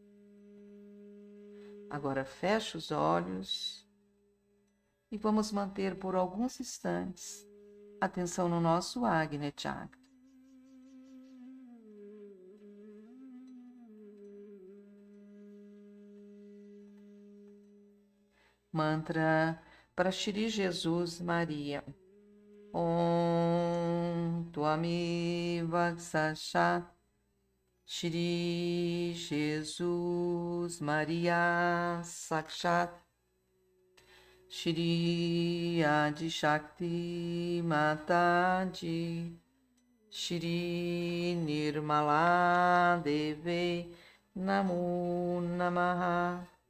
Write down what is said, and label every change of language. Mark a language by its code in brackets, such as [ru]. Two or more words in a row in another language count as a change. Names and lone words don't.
[pt] Agora feche os olhos e vamos manter por alguns instantes atenção no nosso Agni Chakra. Mantra para Shri Jesus Maria. [sa] Om Tvameva Sakshat Shri Jesus Maria Sakshat Shri Adi Shakti Mataji Shri Nirmala Devi Namo Namaha.